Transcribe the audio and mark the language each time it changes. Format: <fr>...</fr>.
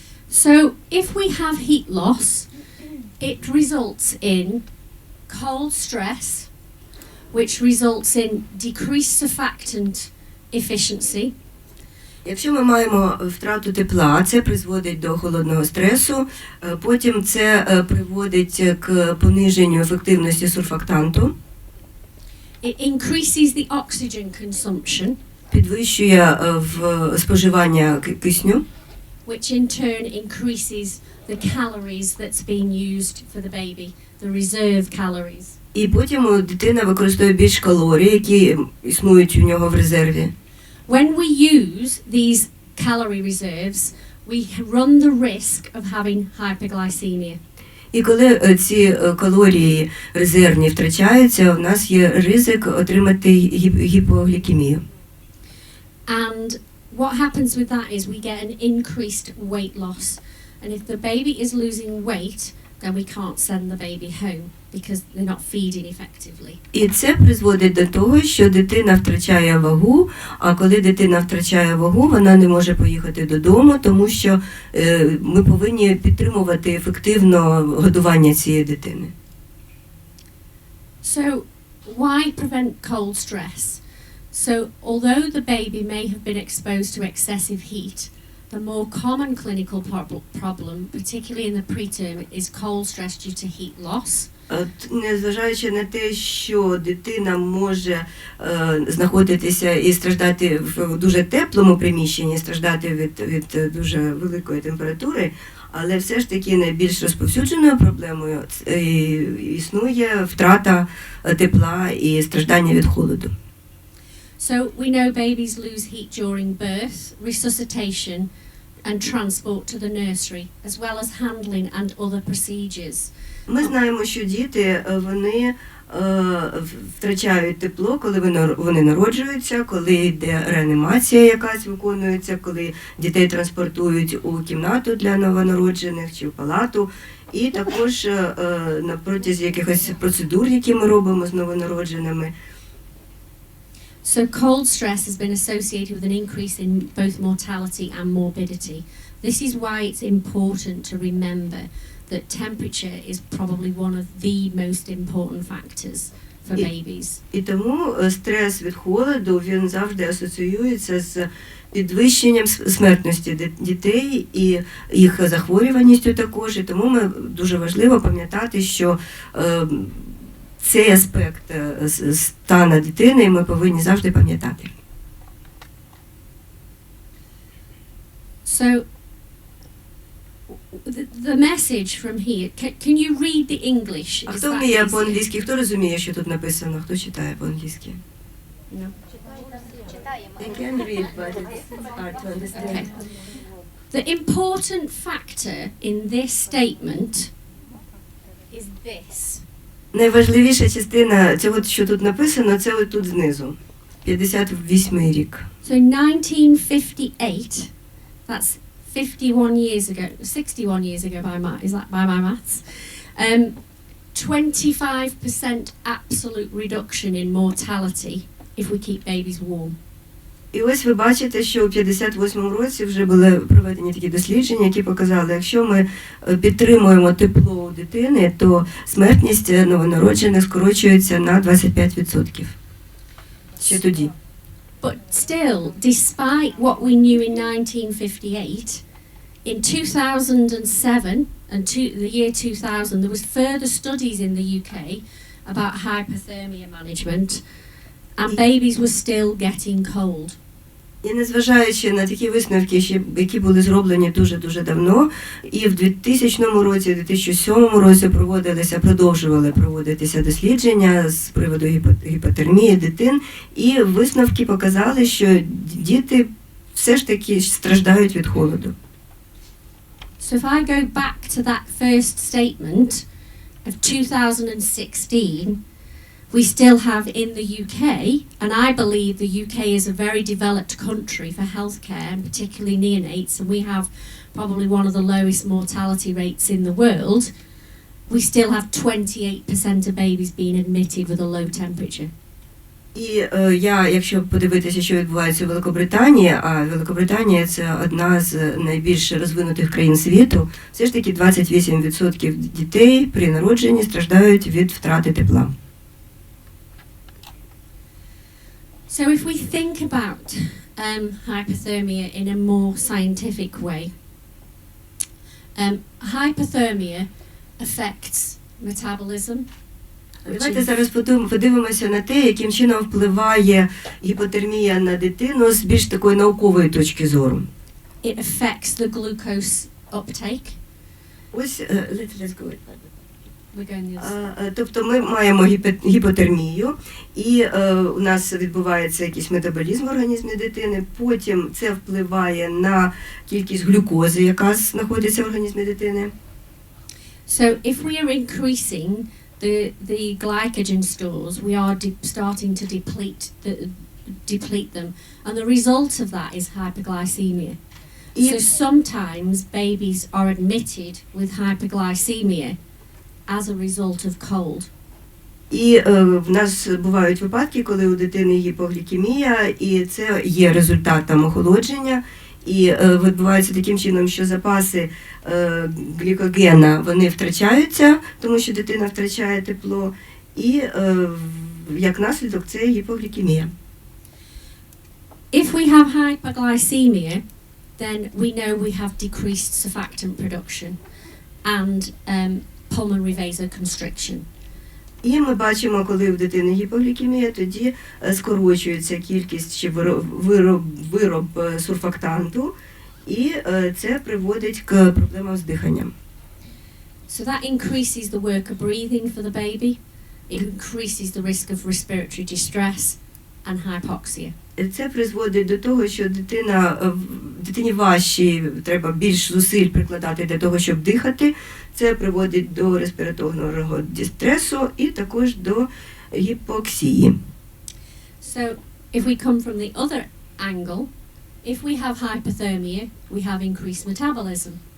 <en>So, if we have heat loss, it results in cold stress, which results in decreased surfactant efficiency.</en> <uk>Якщо ми маємо втрату тепла, це призводить до холодного стресу, потім це приводить к пониженню ефективності сурфактанту,</uk> <en>It increases the oxygen consumption,</en> <uk>підвищує споживання кисню,</uk> <en>which in turn increases the calories that's being used for the baby, the reserve calories.</en> <uk>і потім дитина використовує більш калорій, які існують у нього в резерві.</uk> <en>When we use these calorie reserves, we run the risk of having hyperglycemia.</en> <uk>І коли ці калорії резервні втрачаються, у нас є ризик отримати гіпоглікемію.</uk> <en>And what happens with that is we get an increased weight loss. And if the baby is losing weight, then we can't send the baby home because they're not feeding effectively.</en> <uk>І це призводить до того, що дитина втрачає вагу, а коли дитина втрачає вагу, вона не може поїхати додому, тому що ми повинні підтримувати ефективно годування цієї дитини.</uk> <en>So why prevent cold stress? So although the baby may have been exposed to excessive heat, the more common clinical problem, particularly in the preterm, is cold stress due to heat loss.</en> <uk>Незважаючи на те, що дитина може знаходитися і страждати в дуже теплому приміщенні, страждати від дуже великої температури, але все ж таки найбільш розповсюдженою проблемою існує втрата тепла і страждання від холоду.</uk> <en>So we know babies lose heat during birth, resuscitation and transport to the nursery, as well as handling and other procedures.</en> <uk>Ми знаємо, що діти, вони втрачають тепло, коли вони народжуються, коли йде реанімація якась виконується, коли дітей транспортують у кімнату для новонароджених чи в палату, і також на протязі якихось процедур, які ми робимо з новонародженими.</uk> <en>So cold stress has been associated with an increase in both mortality and morbidity. This is why it's important to remember that temperature is probably one of the most important factors for babies.</en> <uk>І тому стрес від холоду, він завжди асоціюється з підвищенням смертності дітей і їх захворюваністю також. І тому ми дуже важливо пам'ятати, що цей аспект стану дитини ми повинні завжди пам'ятати.</uk> <en>So the message from here, can you read the English?</en> <uk>А хто</uk> <en>that</en> <uk>вміє</uk> <en>easier?</en> <uk>по-англійськи? Хто розуміє, що тут написано? Хто читає по-англійськи?</uk> <en>No. I can read, but it's hard to understand. Okay. The important factor in this statement is this.</en> <uk>Найважливіша частина цього, що тут написано, це ось тут знизу. 58-й рік.</uk> <en>So 1958, that's 51 years ago, 61 years ago is that by my maths? 25% absolute reduction in mortality if we keep babies warm.</en> <uk>І ось ви бачите, що у 58-му році вже були проведені такі дослідження, які показали, якщо ми підтримуємо тепло у дитини, то смертність новонароджених скорочується на 25%. Ще тоді.</uk> <en>But still, despite what we knew in 1958, in 2007 and the year 2000, there was further studies in the UK about hypothermia management, and babies were still getting cold.</en> <uk>І незважаючи на такі висновки, які були зроблені дуже-дуже давно, і в 2000 році, в 2007 році продовжували проводитися дослідження з приводу гіпотермії дитин, і висновки показали, що діти все ж таки страждають від холоду.</uk> <en>So if I go back to that first statement of 2016, we still have in the UK, and I believe the UK is a very developed country for healthcare, and particularly neonates, and we have probably one of the lowest mortality rates in the world. We still have 28% of babies being admitted with a low temperature.</en> <uk>І якщо подивитися, що відбувається у Великобританії, а Великобританія – це одна з найбільш розвинутих країн світу, все ж таки 28% дітей при народженні страждають від втрати тепла.</uk> <en>So if we think about hypothermia in a more scientific way, hypothermia affects metabolism.</en> <uk>Давайте зараз подивимося на те, яким чином впливає гіпотермія на дитину з більш такої наукової точки зору.</uk> <en>It affects the glucose uptake.</en> <uk>Ось,</uk> <en>let's go. We're going the other.</en> <uk>Тобто ми маємо гіпотермію, і у нас відбувається якийсь метаболізм в організмі дитини, потім це впливає на кількість глюкози, яка знаходиться в організмі дитини.</uk> <en>So if we are increasing the glycogen stores, we are starting to deplete deplete them. And the result of that is hyperglycemia.</en> <uk>І,</uk> <en>So sometimes babies are admitted with hyperglycemia as a result of cold.</en> <uk>і в нас бувають випадки, коли у дитини гіпоглікемія, і це є результатом охолодження. І відбувається таким чином, що запаси глікогена, вони втрачаються, тому що дитина втрачає тепло, і як наслідок це гіпоглікемія.</uk> <en>If we have hyperglycemia, then we know we have decreased surfactant production and pulmonary vasoconstriction.</en> <uk>І ми бачимо, коли в дитини гіпоглікемія, тоді скорочується кількість чи вироб сурфактанту, і це приводить к проблемам з диханням.</uk> <en>So that increases the work of breathing for the baby. It increases the risk of respiratory distress and hypoxia.</en> <uk>Це призводить до того, що дитині важче, треба більш зусиль прикладати для того, щоб дихати. Це приводить до респіраторного дистресу і також до гіпоксії.</uk> <en>So if we come from the other angle, if we have hypothermia, we have increased metabolism.</en>